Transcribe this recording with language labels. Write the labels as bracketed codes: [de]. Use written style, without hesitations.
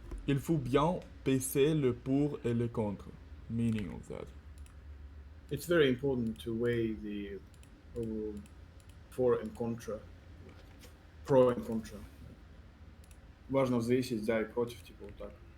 [fr] Il faut bien peser le pour et le contre. [en] Meaning of that. It's very important to weigh the for and contra. Pro and contra. [ru] Важно взвесить за и против, типа вот так.